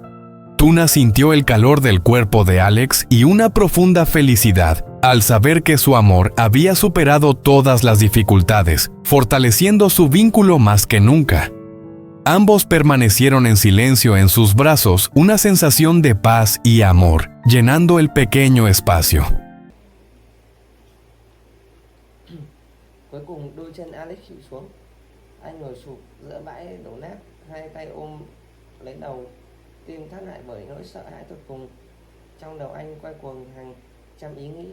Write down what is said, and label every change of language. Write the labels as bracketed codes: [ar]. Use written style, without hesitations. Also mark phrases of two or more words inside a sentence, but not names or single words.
[es] Tuna sintió el calor del cuerpo de Alex y una profunda felicidad al saber que su amor había superado todas las dificultades, fortaleciendo su vínculo más que nunca. Ambos permanecieron en silencio en sus brazos, una sensación de paz y amor, llenando el pequeño espacio. [vi] Cuối cùng đôi chân Alex chịu xuống. Anh ngồi sụp giữa bãi đổ nát, hai tay ôm lấy đầu, tim thắt lại bởi nỗi sợ hãi tột cùng. Trong đầu anh quay cuồng hàng trăm ý nghĩ.